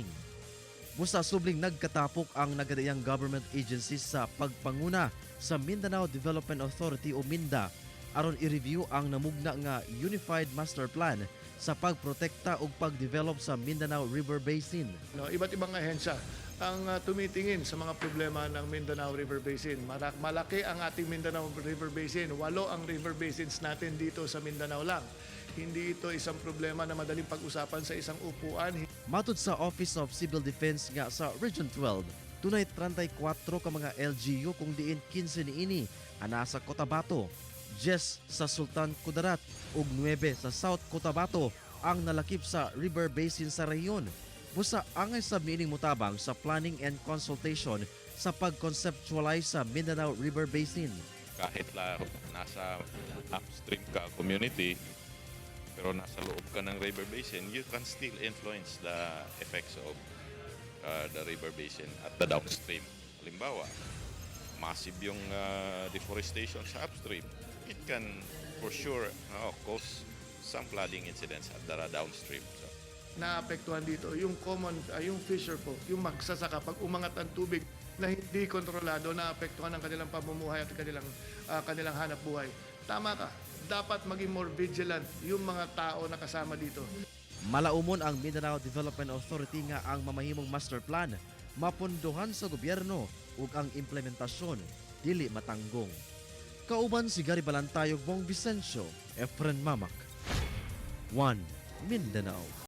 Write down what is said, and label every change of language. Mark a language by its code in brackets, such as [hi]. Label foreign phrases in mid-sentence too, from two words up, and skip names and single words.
[ceb] Busa subling nagkatapok ang nagadayang government agencies sa pagpanguna sa Mindanao Development Authority o MINDA aron i-review ang namugna nga Unified Master Plan sa pagprotekta ug pagdevelop sa Mindanao River Basin. [tl] No, iba't ibang ahensya ang tumitingin sa mga problema ng Mindanao River Basin. Malaki ang ating Mindanao River Basin. 8 ang [en] river basins [tl] natin dito sa Mindanao lang. Hindi ito isang problema na madaling pag-usapan sa isang upuan. [ceb] Matud sa Office of Civil Defense nga sa Region 12, tunay 34 ka mga LGU kung diin 15 niini ana sa Cotabato, 10 sa Sultan Kudarat ug 9 sa South Cotabato ang nalakip sa river basin sa rehiyon. Busa angay sa mining mutabang sa [en] planning and consultation [ceb] sa pag-conceptualize sa Mindanao River Basin. [tl] Kahit nasa upstream ka community, pero nasa loob ka ng river basin, [en] you can still influence the effects of the river basin at the downstream. [tl] Halimbawa, massive yung deforestation sa upstream. [en] It can for sure cause some flooding incidents at the downstream. [tl] So, Naapektuhan dito yung yung fisher folk, yung magsasaka pag umangat ang tubig na hindi kontrolado, naapektuhan ang kanilang pamumuhay at kanilang hanap buhay. Tama ka, dapat maging [en] more vigilant [tl] yung mga tao na kasama dito. [ceb] Malaumon ang Mindanao Development Authority nga ang mamahimong master plan mapunduhan sa gobyerno ug ang implementasyon dili matanggong. Kauban si Gary Balantayog, Bong Vicencio, Efren Mamak, 1 Mindanao.